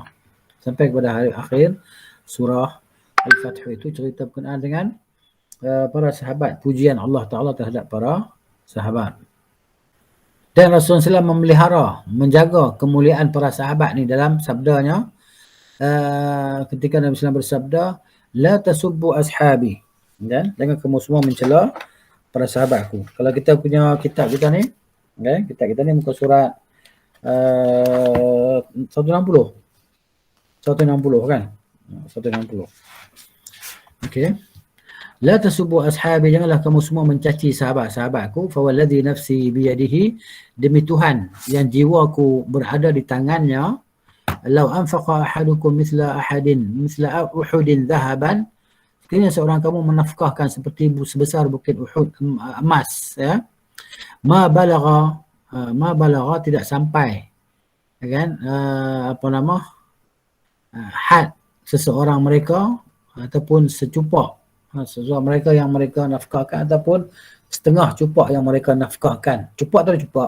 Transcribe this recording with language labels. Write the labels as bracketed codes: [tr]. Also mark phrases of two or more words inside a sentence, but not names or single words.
[ms] Sampai kepada hari akhir surah Al-Fath itu cerita berkenaan dengan para sahabat, pujian Allah Ta'ala terhadap para sahabat. Dan Rasulullah SAW memelihara, menjaga kemuliaan para sahabat ni dalam sabdanya, ketika Nabi SAW bersabda, [ar] لا تسبوا أصحابي, [ms] dan jangan kamu semua mencela para sahabatku. Kalau kita punya kitab kita ni, okay, kitab kita ni muka surat 160 kan, 160. Okey. [ar] لا تسبوا أصحابي, [ms] janganlah kamu semua mencaci sahabat-sahabatku. [ar] فوالذي نفسي بيده, [ms] demi Tuhan yang jiwaku berada di tangannya. [ar] لو أنفق أحدكم مثل أحد ذهبا, [ms] sekiranya seorang kamu menafkahkan seperti sebesar bukit Uhud emas, ya, [ar] ما بلغ [ms] tidak sampai, kan, had seseorang mereka ataupun secupak seseorang mereka yang mereka nafkahkan, ataupun setengah cupak yang mereka nafkahkan. Cupak tu cupak.